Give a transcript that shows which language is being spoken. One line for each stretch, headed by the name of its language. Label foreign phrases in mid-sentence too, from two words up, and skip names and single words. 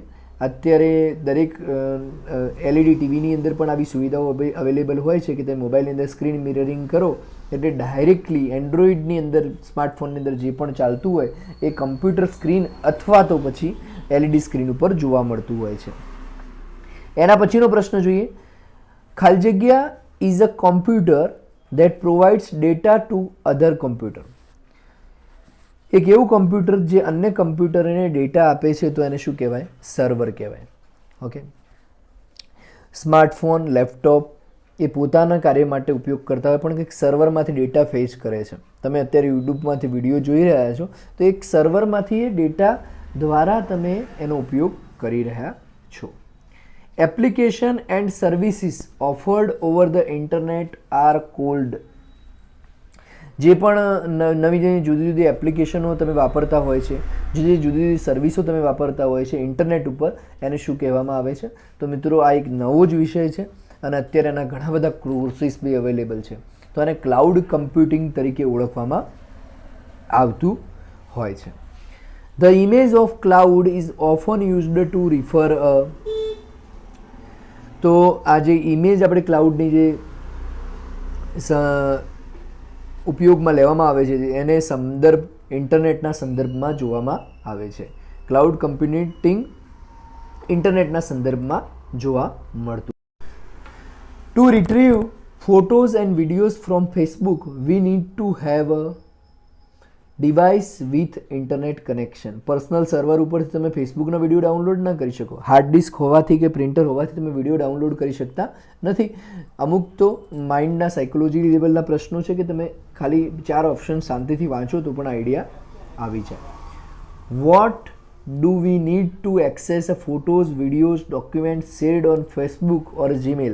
Gujarati: અત્યારે દરેક LED ટીવીની અંદર પણ આવી સુવિધાઓ અવેલેબલ હોય છે કે તમે મોબાઈલની અંદર
English: screen mirroring
Gujarati: કરો એટલે ડાયરેક્ટલી એન્ડ્રોઈડની અંદર સ્માર્ટફોનની અંદર જે પણ ચાલતું હોય એ
English: computer screen
Gujarati: અથવા તો પછી
English: LED screen
Gujarati: ઉપર જોવા મળતું હોય છે. એના પછીનો પ્રશ્ન જોઈએ. ખાલી જગ્યા
English: is a computer that provides data to other computer.
Gujarati: એક એવું કમ્પ્યુટર જે અન્ય કમ્પ્યુટરને ડેટા આપે છે તો એને શું કહેવાય? સર્વર કહેવાય. ઓકે, સ્માર્ટફોન, લેપટોપ એ પોતાના કાર્ય માટે ઉપયોગ કરતા હોય પણ કંઈક સર્વરમાંથી
English: data fetch
Gujarati: કરે છે. તમે અત્યારે યુટ્યુબમાંથી વિડીયો જોઈ રહ્યા છો તો એક સર્વરમાંથી એ ડેટા દ્વારા તમે એનો ઉપયોગ કરી રહ્યા છો.
English: Application and services offered over the internet are called.
Gujarati: જે પણ નવી જુદી એપ્લિકેશનો તમે વાપરતા હોય છે, જુદી સર્વિસો તમે વાપરતા હોય છે ઇન્ટરનેટ ઉપર, એને શું કહેવામાં આવે છે? તો મિત્રો આ એક નવો જ વિષય છે અને અત્યારે એના ઘણા બધા કોર્સિસ બી અવેલેબલ છે. તો આને
English: cloud computing
Gujarati: તરીકે ઓળખવામાં આવતું હોય છે.
English: The image of cloud is often used to refer a.
Gujarati: તો આ જે ઇમેજ આપણે ક્લાઉડની જે ઉપયોગમાં લેવામાં આવે છે એને ઇન્ટરનેટના સંદર્ભમાં જોવામાં આવે છે.
English: cloud computing
Gujarati: ઇન્ટરનેટના સંદર્ભમાં જોવા મળતું.
English: To retrieve photos and videos from Facebook, we need to have a device with internet connection. personal server
Gujarati: ઉપરથી તમે ફેસબુકનો વિડીયો ડાઉનલોડ ન કરી શકો.
English: hard disk
Gujarati: હોવાથી કે પ્રિન્ટર હોવાથી તમે વિડીયો ડાઉનલોડ કરી શકતા નથી. અમુક તો માઇન્ડના સાયકોલોજી લેવલના પ્રશ્નો છે કે તમે ખાલી 4 ઓપ્શન શાંતિથી વાંચો તો પણ આઈડિયા આવી જાય.
English: What do we need to access a photos videos document shared on Facebook or Gmail?